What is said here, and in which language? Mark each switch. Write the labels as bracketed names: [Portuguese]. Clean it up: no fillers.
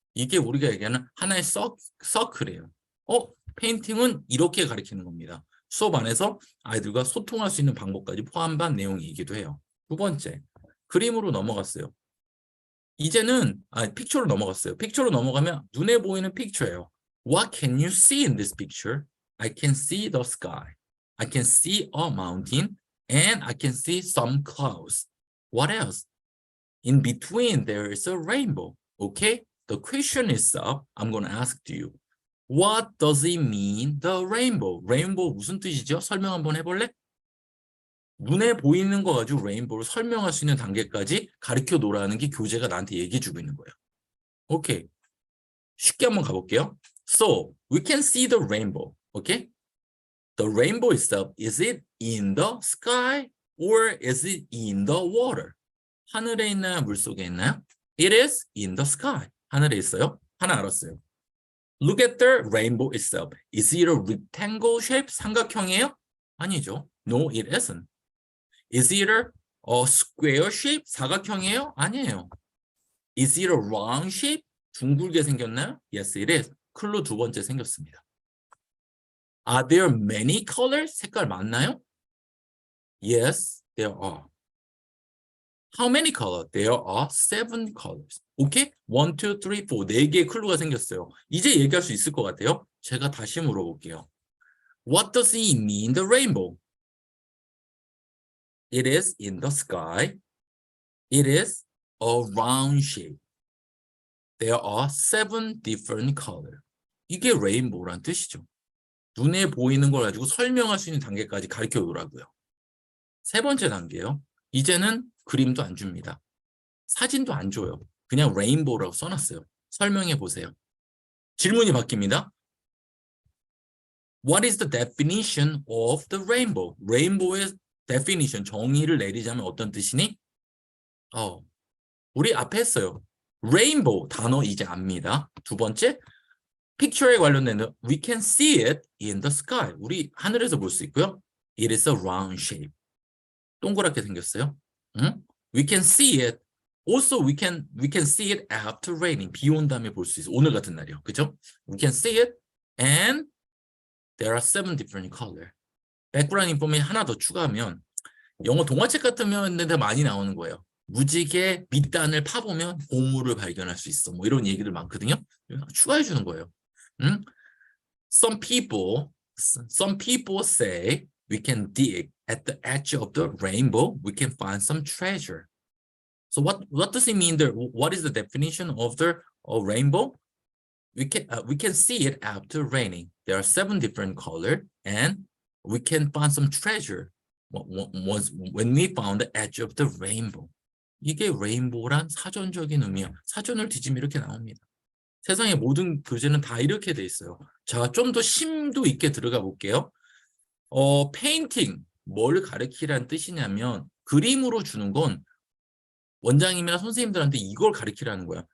[Korean] 이게 우리가 얘기하는 하나의 서클이에요. 페인팅은 이렇게 가르치는 겁니다. 수업 안에서 아이들과 소통할 수 있는 방법까지 포함한 내용이기도 해요. 두 번째, 그림으로 넘어갔어요. 이제는 픽처로 넘어갔어요. 픽처로 넘어가면 눈에 보이는 픽처예요. [English] What can you see in this picture? I can see the sky. I can see a mountain and I can see some clouds. What else? In between there is a rainbow. Okay? The question is up. I'm going to ask you. What does it mean, the rainbow? [Korean] Rainbow 무슨 뜻이죠? 설명 한번 해볼래? 눈에 보이는 거 가지고 레인보우를 설명할 수 있는 단계까지 가르쳐 놓으라는 게 교재가 나한테 얘기해 주고 있는 거예요. 오케이. 쉽게 한번 가볼게요. [English] So, we can see the rainbow. Okay? The rainbow itself, is it in the sky or is it in the water? [Korean] 하늘에 있나요? 물속에 있나요? [English] It is in the sky. [Korean] 하늘에 있어요. 하나 알았어요. [English] Look at the rainbow itself. Is it a rectangle shape? [Korean] 삼각형이에요? 아니죠. [English] No, it isn't. Is it a square shape? [Korean] 사각형이에요? 아니에요. [English] Is it a round shape? [Korean] 둥글게 생겼나요? [English] Yes, it is. [Korean] 클로 두 번째 생겼습니다. [English] Are there many colors? [Korean] 색깔 많나요? [English] Yes, there are. How many colors? There are 7 colors. 오케이? 1, 2, 3, 4. [Korean] 4개의 클로가 생겼어요. 이제 얘기할 수 있을 것 같아요. 제가 다시 물어볼게요. [English] What does it mean, the rainbow? It is in the sky. It is a round shape. There are 7 different colors. [Korean] 이게 레인보우란 뜻이죠. 눈에 보이는 걸 가지고 설명할 수 있는 단계까지 가르쳐 놓으라고요. 세 번째 단계요. 이제는 그림도 안 줍니다. 사진도 안 줘요. 그냥 레인보우라고 써놨어요. 설명해 보세요. 질문이 바뀝니다. [English] What is the definition of the rainbow? [Korean] 레인보우의 definition, 정의를 내리자면 어떤 뜻이니? 우리 앞에 했어요. Rainbow 단어 이제 압니다. 두 번째, picture에 관련된 [English] we can see it in the sky. [Korean] 우리 하늘에서 볼 수 있고요. [English] It is a round shape. [Korean] 동그랗게 생겼어요. [English] We can see it. Also, we can see it after raining. [Korean] 비 온 다음에 볼 수 있어요. 오늘 같은 날이요. 그죠? [English] We can see it and there are 7 different colors. [Korean] 백그라운드 인포메이션 하나 더 추가하면 영어 동화책 같으면 근데 많이 나오는 거예요. 무지개 밑단을 파보면 보물을 발견할 수 있어. 뭐 이런 얘기들 많거든요. 추가해 주는 거예요. [English] Some people say we can dig at the edge of the rainbow. We can find some treasure. So what does it mean there? What is the definition of the rainbow? We can see it after raining. There are 7 different colors and we can find some treasure. when we found the edge of the rainbow. [Korean] 이게 레인보우란 사전적인 의미야. 사전을 뒤지면 이렇게 나옵니다. 세상의 모든 교재는 다 이렇게 돼 있어요. 자, 좀 더 심도 있게 들어가 볼게요. 페인팅, 뭘 가르치라는 뜻이냐면 그림으로 주는 건 원장님이나 선생님들한테 이걸 가르치라는 거야.